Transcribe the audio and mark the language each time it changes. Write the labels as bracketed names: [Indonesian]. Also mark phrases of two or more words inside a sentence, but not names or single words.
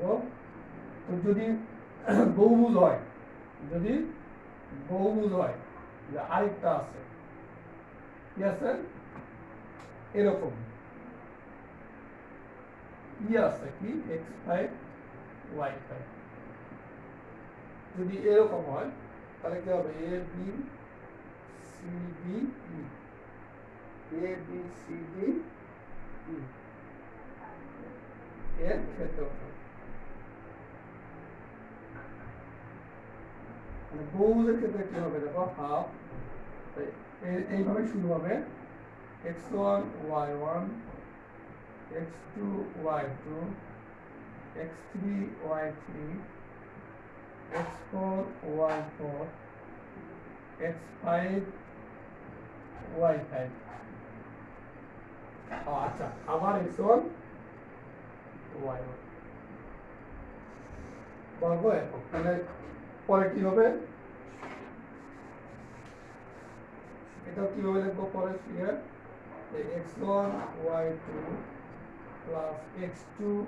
[Bangla] তো যদি বহুভুজ হয়, যদি বহুভুজ হয়, যে আরেকটা আছে কি আছে, এরকম কি আছে কি x5 y5, যদি এরকম হয় তাহলে কি হবে a b c d e, a b c d e এর ক্ষেত্রফল। মানে বহুভুজের ক্ষেত্রে কি হবে দেখো হাফ, এইভাবে শুরু হবে x1 y1 x2 y2 x3 y3 x4 y4 x5 y5। আচ্ছা আবার x1 y1 বর্গ একক। তাহলে পরে কি হবে, এটা কিভাবে লিখবো পরে ফিগার x1 y2 প্লাস x2